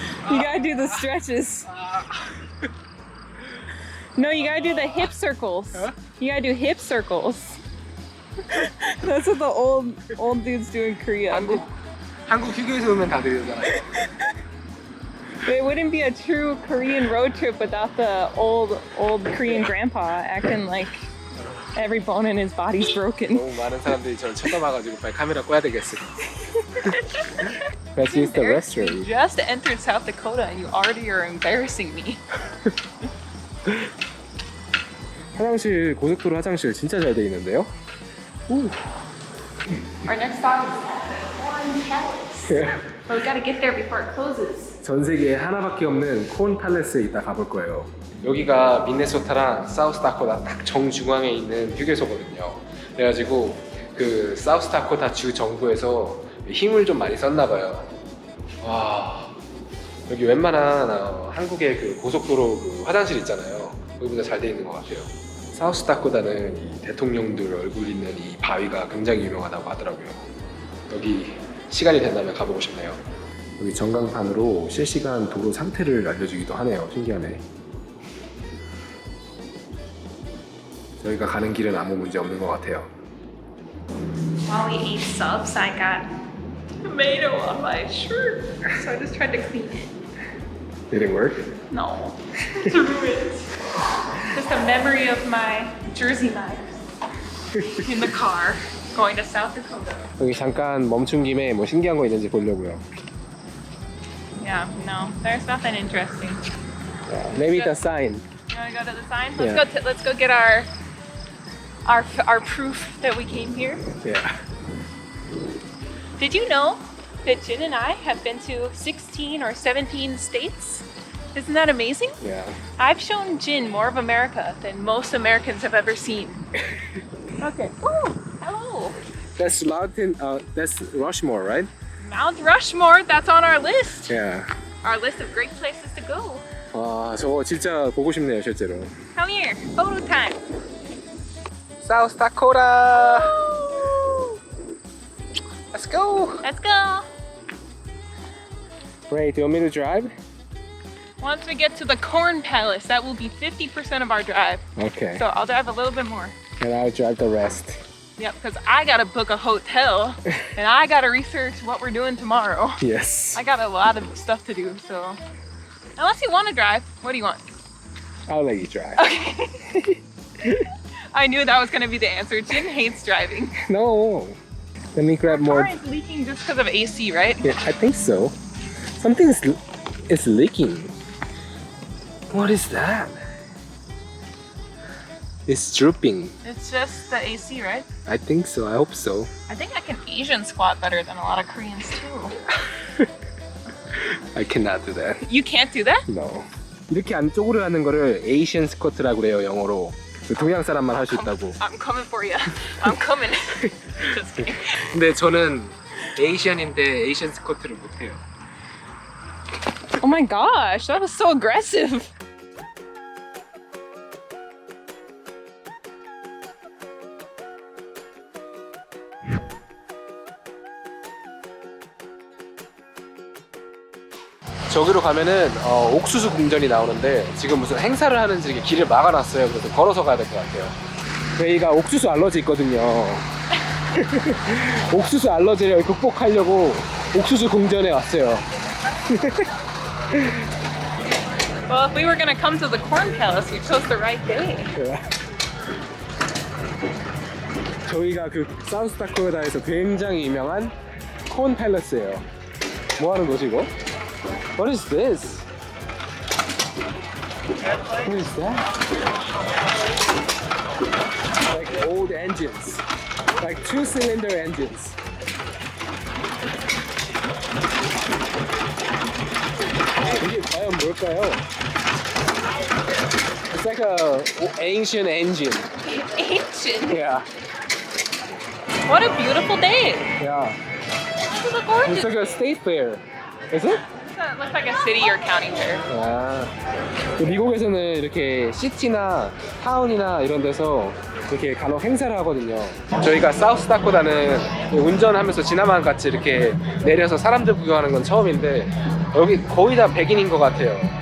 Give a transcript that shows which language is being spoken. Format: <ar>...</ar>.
<en>You gotta do the stretches. No, you gotta do the hip circles. Huh? You gotta do hip circles. That's what the old dudes do in Korea.</en> <ko>한국 휴게소 오면 다들 이러잖아요.</ko> <en>It wouldn't be a true Korean road trip without the old Korean grandpa acting like every bone in his body's broken.</en> <ko>너무 많은 사람들이 저를 쳐다봐가지고 빨리 카메라 꺼야 되겠어.</ko> <en>Let's use the You restroom. just entered South Dakota and you already are embarrassing me.</en> <ko>화장실 고속도로 화장실 진짜 잘 돼 있는데요. 오.</ko> <en>Our next stop is Minneapolis. But we gotta get there before it closes.</en> <ko>전 세계에 하나밖에 없는 콘 팔레스에 이따 가볼 거예요. 여기가 미네소타랑 사우스 다코타 딱 정중앙에 있는 휴게소거든요. 그래가지고 그 사우스 다코타 주 정부에서 힘을 좀 많이 썼나 봐요. 와, 여기 웬만한 한국의 그 고속도로 그 화장실 있잖아요. 여기보다 잘 돼 있는 것 같아요. 사우스 다코타는 이 대통령들 얼굴 있는 이 바위가 굉장히 유명하다고 하더라고요. 여기 시간이 된다면 가보고 싶네요. 여기 전광판으로 실시간 도로 상태를 알려주기도 하네요. 신기하네. 저희가 가는 길은 아무 문제 없는 것 같아요.</ko> <en>While we ate subs, I got tomato on my shirt. So I just tried to clean it. Did it work? No, it's ruined. Just a memory of my Jersey knives in the car going to South Dakota. 여기 잠깐 멈춘 김에 뭐 신기한 거 있는지 보려고요. Yeah, no, there's nothing interesting. Maybe the sign. You want to go to the sign? Yeah. Let's go get our proof that we came here. Yeah. Did you know that Jin and I have been to 16 or 17 states? Isn't that amazing? Yeah. I've shown Jin more of America than most Americans have ever seen. Okay. Oh, hello. That's mountain. That's Rushmore, right? Mount Rushmore, that's on our list. Yeah. Our list of great places to go.</en> <ko>와, 저거 진짜 보고 싶네요, 실제로.</ko> <en>Come here, photo time. South Dakota. Let's go. Let's go. Ray, do you want me to drive? Once we get to the Corn Palace, that will be 50% of our drive. Okay. So I'll drive a little bit more. And I'll drive the rest. Yep, because I gotta book a hotel and I gotta research what we're doing tomorrow. Yes. I got a lot of stuff to do, so. Unless you want to drive, what do you want? I'll let you drive. Okay. I knew that was gonna be the answer. Jin hates driving. No. Let me grab more. Car is leaking just because of AC, right? Yeah, I think so. Something is leaking. What is that? It's drooping. It's just the AC, right? I think so. I hope so. I think I can Asian squat better than a lot of Koreans too. I cannot do that. You can't do that? No.</en> <ko>이렇게 안쪽으로 하는 거를 에이시안 스쿼트라고 그래요, 영어로. 동양 사람만 할 수 있다고.</ko> <en>I'm coming for you. I'm coming. Just kidding.</en> <ko>근데 저는 에이시안인데 에이시안 스쿼트를 못 해요.</ko> <en>Oh my gosh, that was so aggressive.</en> <ko>저기로 가면은 옥수수 궁전이 나오는데 지금 무슨 행사를 하는지 이렇게 길을 막아놨어요. 그래서 걸어서 가야 될 것 같아요. 저희가 옥수수 알러지 있거든요. 옥수수 알러지를 극복하려고 옥수수 궁전에 왔어요.</ko> <en>Well, if we were gonna come to the Corn Palace, you chose the right day.</en> <ko>저희가 그 사우스다코다에서 굉장히 유명한 콘 팰러스예요. 뭐 하는 거지 이거?</ko> <en>What is this? What is that? Like old engines, like 2-cylinder engines.</en> <ko>이게 과연 뭘까요?</ko> <en>It's like a ancient engine. Ancient. Yeah, What a beautiful day. yeah. This is a gorgeous. It's like a state fair. Is it? It looks like a city or county fair.</en> <ko>아, 미국에서는 이렇게 시티나 타운이나 이런 데서 이렇게 간혹 행사를 하거든요. 저희가 사우스다코다는 운전하면서 지나만 같이 이렇게 내려서 사람들 구경하는 건 처음인데 여기 거의 다 백인인 것 같아요.</ko>